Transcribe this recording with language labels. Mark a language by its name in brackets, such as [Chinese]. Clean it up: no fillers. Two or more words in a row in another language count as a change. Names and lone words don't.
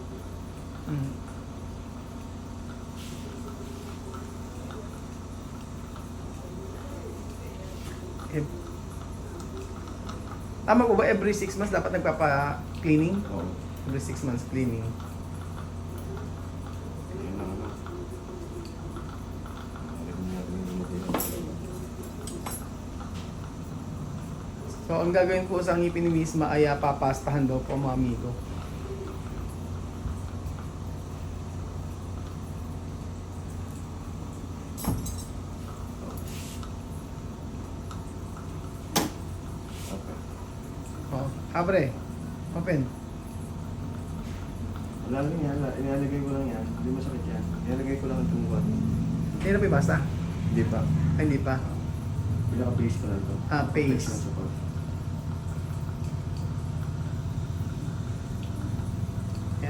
[Filipino] Tama po ba [English] every 6 months [Filipino] dapat nagpapa-cleaning? Oo. [English] Every 6 months cleaning. [Filipino] Yan lang ano. Alam natin yung lumutino. So, ang gagawin po sa ngipin ni Misma ay papastahan daw po mga amigo. [English] Okay. [Chavacano] Abre. [English] Open. [Filipino] Wala lang yan, inalagay ko lang yan. Hindi masakit yan. Inalagay ko lang ang tungkol. Hindi na pibasta? Hindi pa. Ay, hindi pa. Pinaka-base ko lang to. [English] Paste. [Filipino] lang sa pag. Yan.